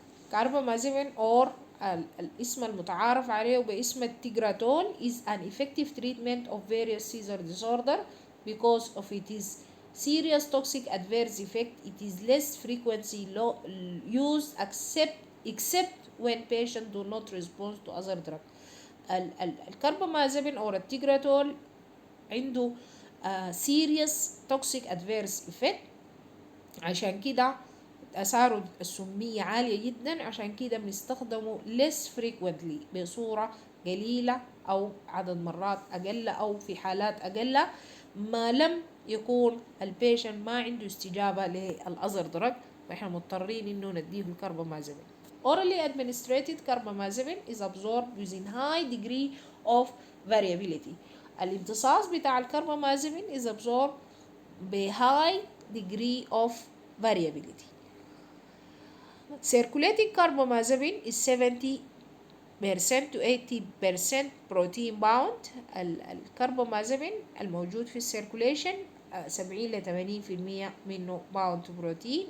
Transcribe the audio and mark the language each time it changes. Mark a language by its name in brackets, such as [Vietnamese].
[English] carbamazepine or [Arabic] الاسم المتعارف عليه باسم التيجراتول [English] is an effective treatment of various seizure disorder because of its serious toxic adverse effect. It is less frequently used except when patients do not respond to other drugs. [Arabic] الكاربامازيبين or التيجراتول عنده [English] serious toxic adverse effect، [Arabic] عشان كده أثاره السمية عالية جدا، عشان كده بنستخدمه [English] less frequently [Arabic] بصورة قليلة أو عدد مرات أقل أو في حالات أقل ما لم يكون البيشن ما عنده استجابة للأذر دراج، فإحنا مضطرين إنه نديه الكربامازيبين. [English] Orally administered carbamazepine is absorbed within high degree of variability. [Arabic] الامتصاص بتاع الكربامازيبين [English] is absorbed [Arabic] ب [English] high degree of variability. Circulating carbamazepine is 70% to 80% protein bound. [Arabic] الكربامازepine الموجود في السيركوليشن 70 ل 80% منه [English] bound to protein.